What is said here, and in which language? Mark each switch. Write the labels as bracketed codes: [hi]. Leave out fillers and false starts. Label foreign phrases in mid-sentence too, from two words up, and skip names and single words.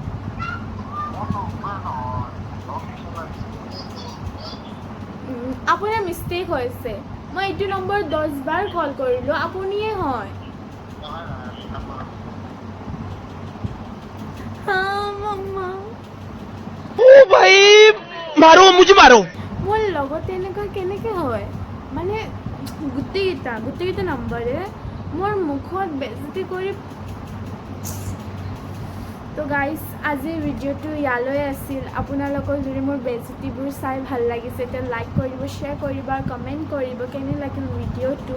[as] আপোনাৰ মিষ্টেক হৈছে, মই এইটো নম্বৰত 10 বাৰ কল কৰিলোঁ, আপুনিয়ে হয়। মামা [hi] भाई मारो मुझे मारो [as] মোৰ লগত এনেকুৱা কেনেকৈ হয়, মানে গোটেইকেইটা নম্বৰে মোৰ মুখত বেজতি কৰি। তো গাইজ, আজিৰ ভিডিঅ'টো ইয়ালৈ আছিল। আপোনালোকৰ যদি মোৰ বেজতিবোৰ চাই ভাল লাগিছে তেতিয়া লাইক কৰিব, শ্বেয়াৰ কৰিব আৰু কমেণ্ট কৰিব কেনে লাগিল ভিডিঅ'টো।